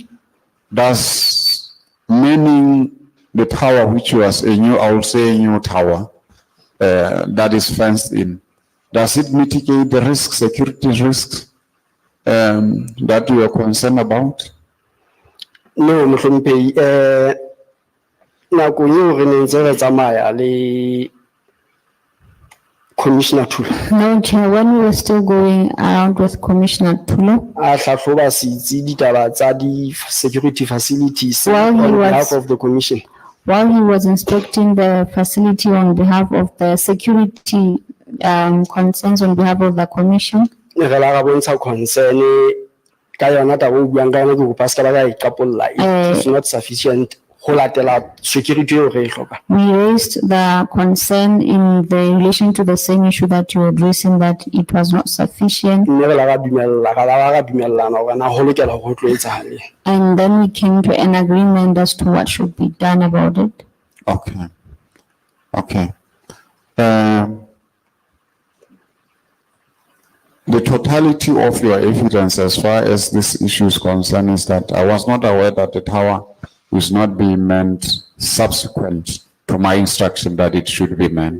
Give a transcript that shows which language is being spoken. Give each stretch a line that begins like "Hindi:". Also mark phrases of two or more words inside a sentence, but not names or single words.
English: Thus, meaning the tower, which was a new, I would say a new tower, that is fenced in, does it mitigate the risks, security risks that you are concerned about? No,
Southern Sotho: Mhlompeyi, nako eo re ne ntse re tsamaya le Commissioner Thulo.
English: No, Chair, when we were still going around with Commissioner Thulo,
Southern Sotho: A hlahloba setsi ditaba tsa
English: di-security facilities While he on was- behalf of the Commission. while he was inspecting the facility on behalf of the security concerns on behalf of the commission,
Southern Sotho: Re la ra bontsha concern ka yona taba o buang ka yona ke kopa ska ba ka iqapolla.
English: It's not sufficient
Southern Sotho: ho latela security eo re e hloka.
English: we raised the concern in the relation to the same issue that you were addressing, that it was not sufficient.
Southern Sotho: Mme re la ra dumellana hore na ho lokela hore ho tlo etsahale.
English: And then we came to an agreement as to what should be done about it. Okay. Okay. The totality of your evidence as far as this issue is concerned is that I was not aware that the tower is not being manned subsequent to my instruction that it should be manned.